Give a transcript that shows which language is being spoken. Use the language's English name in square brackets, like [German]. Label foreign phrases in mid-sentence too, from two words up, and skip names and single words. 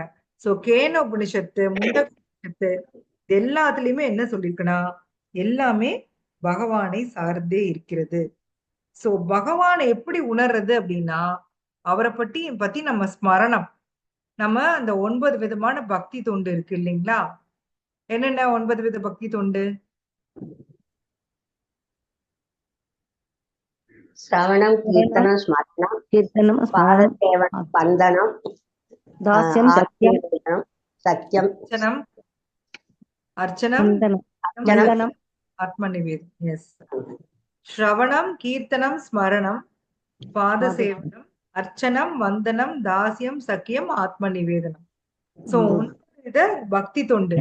[Tamil] சோ கேன உபனிஷத்து, முண்டக உபனிஷத்து எல்லாத்துலயுமே என்ன சொல்லியிருக்குன்னா, எல்லாமே பகவானை சார்ந்தே இருக்கிறது. சோ பகவானை எப்படி உணர்றது அப்படின்னா, அவரை பத்தி நம்ம ஸ்மரணம். நம்ம அந்த 9 விதமான பக்தி தொண்டு இருக்கு இல்லைங்களா? என்னென்ன 9 வித பக்தி தொண்டு? [Sanskrit] श्रवणं कीर्तनं स्मरणं கீர்த்தனம் पादसेवनं वन्दनं दास्यं सत्यं आत्मनिवेदनं सत्यं அர்ச்சனம் வந்தனம் आत्म निवेदनम्. எஸ். श्रवणम्, कीर्तनम्, स्मरणम्, पादसेवनम्, अर्चनम्, वन्दनम्, दास्यम्, सख्यम्, आत्म निवेदनम्. [Tamil] சோ 9 வித பக்தி தொண்டு.